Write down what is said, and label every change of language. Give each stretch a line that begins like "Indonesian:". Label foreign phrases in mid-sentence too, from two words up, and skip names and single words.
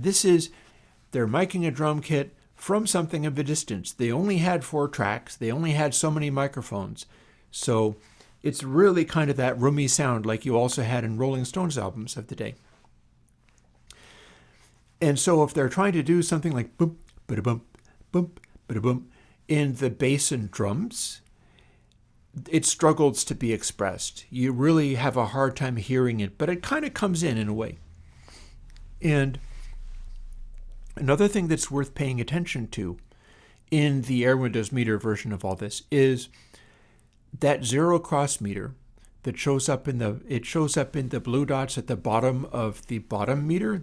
English: This is, they're miking a drum kit from something of a distance. They only had 4 tracks. They only had so many microphones. So it's really kind of that roomy sound like you also had in Rolling Stones albums of the day. And so if they're trying to do something like boom, ba-da-bum, boom, ba-da-bum in the bass and drums, it struggles to be expressed. You really have a hard time hearing it, but it kind of comes in a way. And another thing that's worth paying attention to in the Airwindows Meter version of all this is that zero cross meter that shows up in the blue dots at the bottom of the bottom meter.